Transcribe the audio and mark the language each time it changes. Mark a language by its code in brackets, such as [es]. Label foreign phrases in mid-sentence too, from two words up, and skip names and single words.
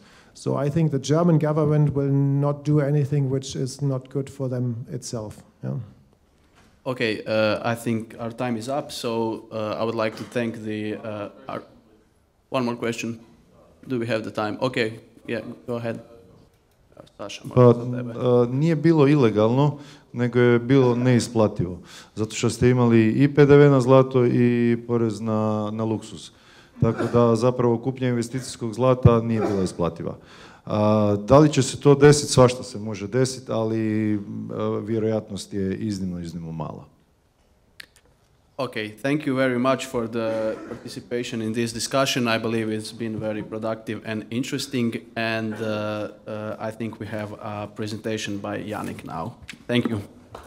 [en] So I think the German government will not do anything which is not good for them itself, yeah? Okay, I think our time is up, so I would like to thank the... One more question. Do we have the time? Okay, yeah, go ahead. [hr] Pa nije bilo ilegalno, nego je bilo neisplativo. Zato što ste imali i PDV na zlato i porez na luksuz. Tako da zapravo kupnja investicijskog zlata nije bila isplativa. Da li će se to desiti? Svašta se može desiti, ali vjerojatnost je iznimno mala. [en] Okay, thank you very much for the participation in this discussion. I believe it's been very productive and interesting, and I think we have a presentation by Yannick now. Thank you.